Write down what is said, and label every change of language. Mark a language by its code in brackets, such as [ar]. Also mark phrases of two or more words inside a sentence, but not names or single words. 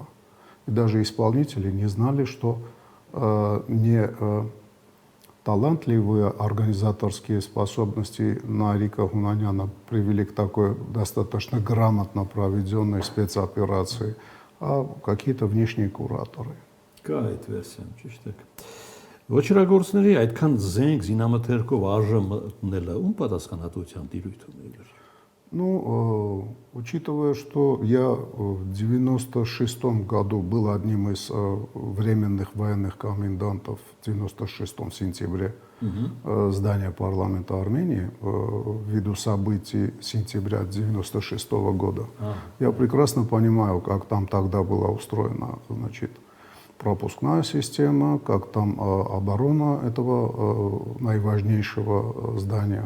[ru] И даже исполнители не знали, что талантливые организаторские способности Нарика Гунаняна привели к такой достаточно грамотно проведенной спецоперации, а какие-то внешние кураторы. [hy] Կա այդ վերսիան, ճիշտ է։ Ոչրագործների այդքան զենք զինամթերքով արժե մտնելը ում պատասխանատվության տիրույթ ուներ։ [ru] Ну, учитывая, что я в 96-м году был одним из временных военных комендантов в 96-м сентябре здания парламента Армении ввиду событий сентября 96-го года, я прекрасно понимаю, как там тогда была устроена, значит, пропускная система, как там оборона этого наиважнейшего здания.